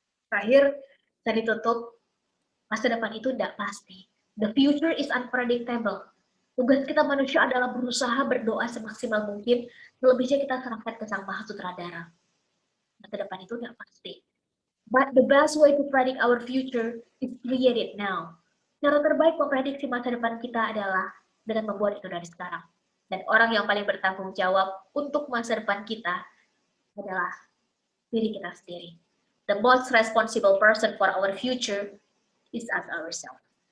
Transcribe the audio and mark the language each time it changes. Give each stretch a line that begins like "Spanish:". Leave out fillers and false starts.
Indonesian: Terakhir, saya ditutup, masa depan itu tidak pasti. The future is unpredictable. Tugas kita manusia adalah berusaha berdoa semaksimal mungkin, selebihnya kita serahkan ke Sang Maha Sutradara. Masa depan itu tidak pasti.
English: But the best way to predict our future is create it now.
Indonesian: Cara terbaik memprediksi masa depan kita adalah dengan membuat itu dari sekarang. Dan orang yang paling bertanggung jawab untuk masa depan kita adalah diri kita sendiri.
English: The most responsible person for our future is us ourselves.